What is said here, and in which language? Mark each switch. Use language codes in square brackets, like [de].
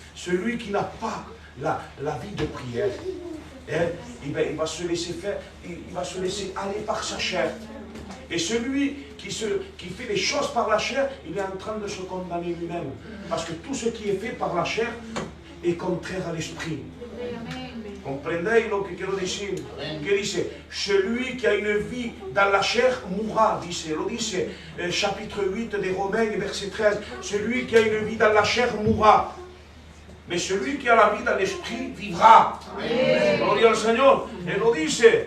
[fr] Celui qui n'a pas la vie de prière, il va se laisser faire, il va se laisser aller par sa chair. Et celui qui fait les choses par la chair, il est en train de se condamner lui-même. Parce que tout ce qui est fait par la chair est contraire à l'esprit. [es] Comprendez lo que quiero decir? Que dice, [fr] celui qui a une vie dans la chair mourra, [es] dice. Lo dice, [fr] chapitre 8 des Romains, verset 13. Celui qui a une vie dans la chair mourra. Mais celui qui a la vie dans l'esprit vivra. [es] Gloria al [fr] Seigneur. Et [es] lo dice.